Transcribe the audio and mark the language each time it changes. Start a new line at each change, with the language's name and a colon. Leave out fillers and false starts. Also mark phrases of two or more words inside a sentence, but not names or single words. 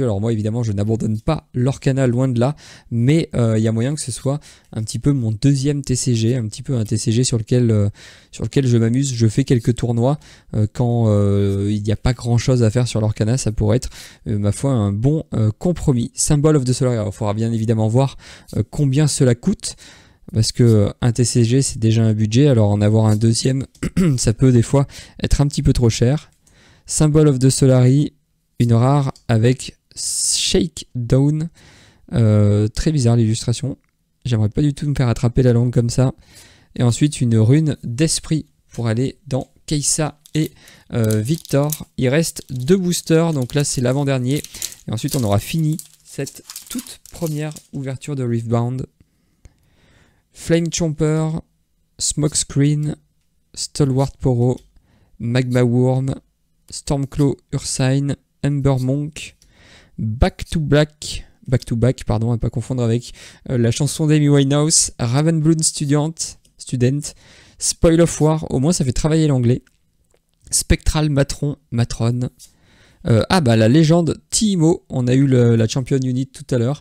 French: Alors moi évidemment je n'abandonne pas l'Orcana, loin de là, mais il y a moyen que ce soit un petit peu mon deuxième TCG, un petit peu un TCG sur lequel je m'amuse. Je fais quelques tournois quand il n'y a pas grand chose à faire sur l'Orcana, ça pourrait être ma foi un bon compromis. Symbol of the Solar, alors il faudra bien évidemment voir combien cela coûte. Parce que un TCG c'est déjà un budget, alors en avoir un deuxième ça peut des fois être un petit peu trop cher. Symbol of the Solari, une rare avec Shakedown, très bizarre l'illustration, j'aimerais pas du tout me faire attraper la langue comme ça. Et ensuite une rune d'esprit pour aller dans Keisa et Victor. Il reste 2 boosters, donc là c'est l'avant-dernier. Et ensuite on aura fini cette toute première ouverture de Riftbound. Flame Chomper, Smokescreen, Stalwart Poro, Magma Worm, Stormclaw Ursine, Ember Monk, Back to Back, pardon, à pas confondre avec la chanson d'Amy Winehouse, Ravenblood Student, Spoil of War, au moins ça fait travailler l'anglais, Spectral Matron, la légende Teemo, on a eu la
English: Champion Unit
French: tout à l'heure.